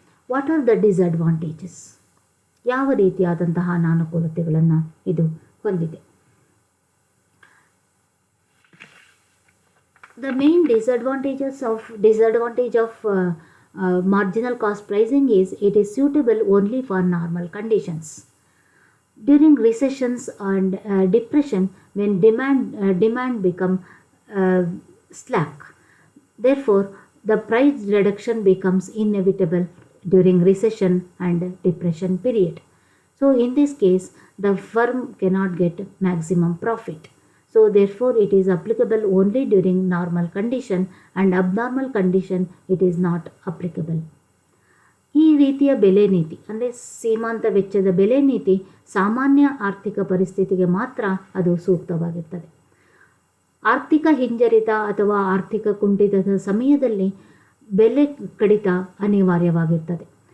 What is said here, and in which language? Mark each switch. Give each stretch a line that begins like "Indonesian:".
English: What are the disadvantages?
Kannada: ಯಾವ ರೀತಿಯಾದಂತಹ ಅನಾನುಕೂಲತೆಗಳನ್ನು ಇದು ಹೊಂದಿದೆ?
English: The main disadvantage of marginal cost pricing is it is suitable only for normal conditions. During recessions and depression, when demand become slack, therefore the price reduction becomes inevitable during recession and depression period. So in this case, the firm cannot get maximum profit. So therefore it is applicable only during normal condition, and abnormal condition it is not applicable.
Kannada: ಈ ರೀತಿಯ ಬೆಲೆ ನೀತಿ ಅಂದರೆ ಸೀಮಾಂತ ವೆಚ್ಚದ ಬೆಲೆ ನೀತಿ ಸಾಮಾನ್ಯ ಆರ್ಥಿಕ ಪರಿಸ್ಥಿತಿಗೆ ಮಾತ್ರ ಅದು ಸೂಕ್ತವಾಗಿರ್ತದೆ. ಆರ್ಥಿಕ ಹಿಂಜರಿತ ಅಥವಾ ಆರ್ಥಿಕ ಕುಂಠಿತದ ಸಮಯದಲ್ಲಿ ಬೆಲೆ ಕಡಿತ ಅನಿವಾರ್ಯವಾಗಿರ್ತದೆ.